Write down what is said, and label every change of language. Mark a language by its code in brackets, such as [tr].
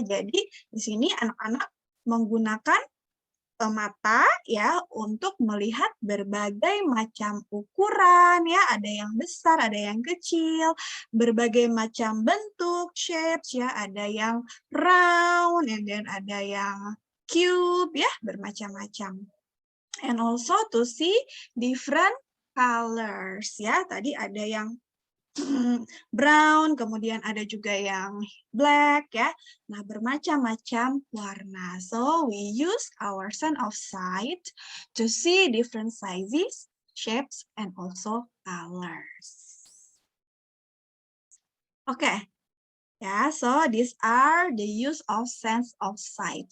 [id] Jadi di sini anak-anak menggunakan mata ya untuk melihat berbagai macam ukuran ya, ada yang besar, ada yang kecil, berbagai macam bentuk shapes ya, ada yang [en] round and then [id] ada yang cube ya, bermacam-macam. [en] And also to see different colors ya. [id] Tadi ada yang [en] brown, [id] kemudian ada juga yang [en] black [id] ya. Nah, bermacam-macam warna. [en] So, we use our sense of sight to see different sizes, shapes, and also colors. Okay. Yeah, so these are the use of sense of sight.